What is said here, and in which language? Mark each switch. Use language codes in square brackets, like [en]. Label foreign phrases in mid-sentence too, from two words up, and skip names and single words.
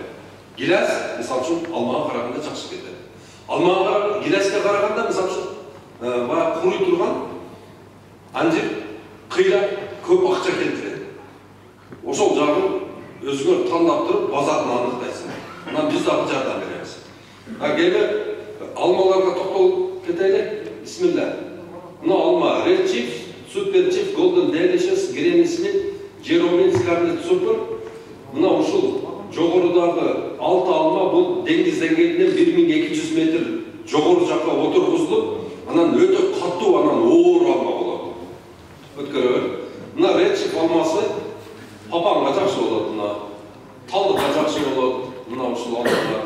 [ky] Гиляс, мисалы үчүн, алмага караганда жакшы кетет. Алмага гиляске караганда, мисалы үчүн, баягы куруй турган анжир кыйла көп акча келтирет. Ошол жагын өзүңөр тандап туруп, базарын аныктайсың. Мына биз дагы жардам беребиз. Эми алмаларга токтолуп кетели. Бисмилла. Мына алма Red Chips, Super Chips, Golden Delicious, Granny Smith, Jerome Scarlet Super. Мына ушул жогорудагы 6 алма бул деңиз деңгээлинен 1200 метр жогору жакка отургузулуп, анан өтө катуу, анан оор алма болот. Өткөрөбүр. Мына Red Chip алмасы папанга жакшы болот, мына талдыкка жакшы болот, мына ушул алмалар.